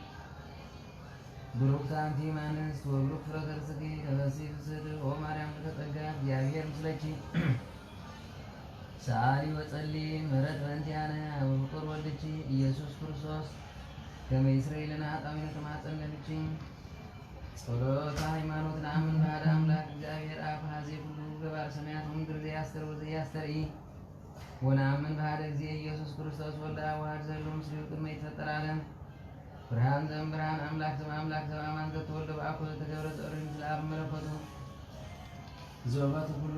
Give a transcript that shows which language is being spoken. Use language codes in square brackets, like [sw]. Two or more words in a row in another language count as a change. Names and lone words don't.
[gez] ብሩክት አንቲ እምአንስት ወብሩክ ፍሬ ከርሥኪ ተፈሥሒ ፍስሕት ኦ ማርያም ተጸጋ እግዚአብሔር ምስለኪ ሰአሊ ወጸሊ ምሕረት በእንቲአነ ወፍቁር ወልድኪ ኢየሱስ ክርስቶስ ከመ ይስረይ ለነ ኃጣውኢነ ተማፀን ለልኪ ጸሎተ ሃይማኖት ነአምን በአሐደ አምላክ እግዚአብሔር አብ ኀዜ ኩሉ ገባር ሰማያት ወምድር ዘያስተር ወዘያስተርኢ ወነአምን በአሐደ እግዚእ ኢየሱስ ክርስቶስ ወልደ አብ ዋሕድ ዘሎ ምስሌሁ ቅድመ ይትፈጠር ዓለም ብርሃን ዘእምብርሃን አምላክ ዘእምአምላክ ዘበአማን ዘተወልደ በአብ ዘተገብረ ዘእሩይ ምስለ አብ መለኮቱ ዘወቱ ኩሉ